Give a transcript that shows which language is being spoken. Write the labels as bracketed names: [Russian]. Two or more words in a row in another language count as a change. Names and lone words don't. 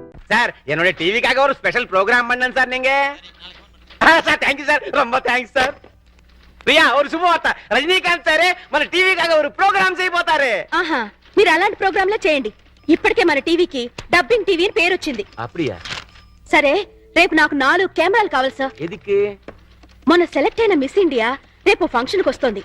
[Tamil] சார் என்னுடைய டிவிக்காக ஒரு [English] special program [Tamil] பண்ணேன் சார் நீங்க. சார் [English] thank you [Tamil] சார், ரொம்ப தேங்க்ஸ் సార్. [Telugu] ప్రియా ஒரு శుభవార్త, రజనీకాంత్ సారే మన టీవీకాగా ఒక ప్రోగ్రామ్ చేయబోతారు. ఆహా, మీరు అలాంటి ప్రోగ్రాంలే చేయండి. ఇప్పటికే మన టీవీకి [English] dubbing TV [Telugu] అని పేరు వచ్చింది. అప్పుడియా? సరే, రేపు నాకు 4 కెమెరాలు కావాలి సార్. ఎదికి? మొన్న సెలెక్ట్ అయిన మిస్ ఇండియా రేపు ఫంక్షన్ కి వస్తుంది.